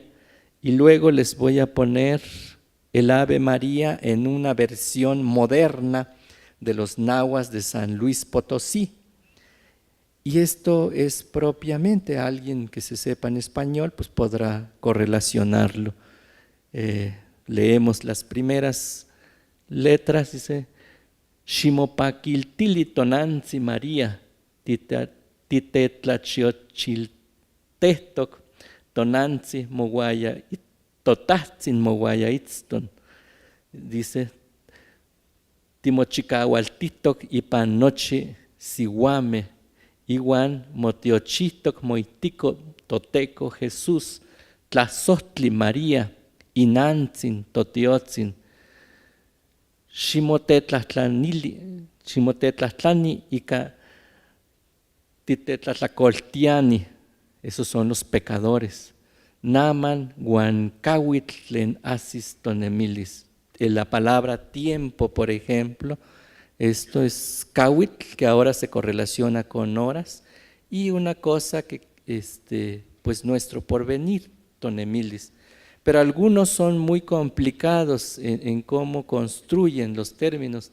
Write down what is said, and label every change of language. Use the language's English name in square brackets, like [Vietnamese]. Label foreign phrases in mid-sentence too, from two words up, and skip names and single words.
[Spanish] Y luego les voy a poner el Ave María en una versión moderna de los nahuas de San Luis Potosí. Y esto es propiamente, alguien que se sepa en español pues podrá correlacionarlo. Leemos las primeras letras, dice: [Nahuatl languages] Ximopaquiltili tonanzi María, titetlachiotchiltehtoc, tonanzi moguaya, totatzin moguaya itzton. Dice: timochicahualtitoc ipan nochi sihuame, iwan motiochitoc moitico toteco Jesús, tlazohtli María, inantzin totiotzin, ximotetlahtlani ika titetlatlacoltiani. [Spanish] Esos son los pecadores. [Nahuatl languages] Naman guancawitl tlen asis tonemilis. [Spanish] En la palabra tiempo, por ejemplo, esto es kawitl, que ahora se correlaciona con horas, y una cosa que pues nuestro porvenir, tonemilis. Pero algunos son muy complicados en cómo construyen los términos.